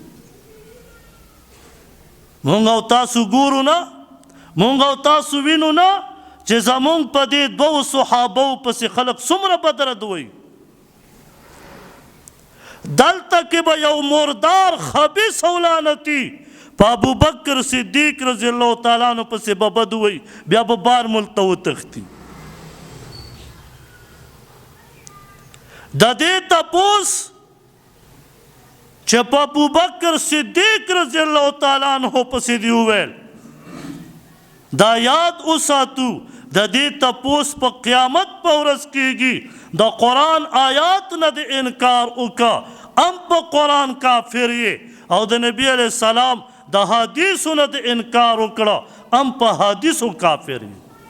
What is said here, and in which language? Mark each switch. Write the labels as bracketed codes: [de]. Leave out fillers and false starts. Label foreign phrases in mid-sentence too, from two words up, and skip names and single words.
[ps] مونږ او تاسو ګورو نه مونږ او تاسو وینو نه چې زمونږ په دې دوو صحابو پسې خلک څومره بدرد وایي دلته کې به یو مردار خبیث او لعنتي په ابو بکر صدیق [ar] رضی الله تعالی عنہ [ps] پسې به بد وایي بیا به بار ملک ته وتښتي د دې تپوس چې په ابو بکر صدیق [ar] رضی اللہ تعالیٰ عنہ [ps] پسې دی وویل دا یاد وساتو د دې تپوس په قیامت په ورځ کېږي د قرآن آیات نه د انکار وکړه ام په قرآن کافر یې او د نبی [ar] علیہ السلام [ps] د حدیثو نه د انکار وکړه ام په حدیثو کافر یې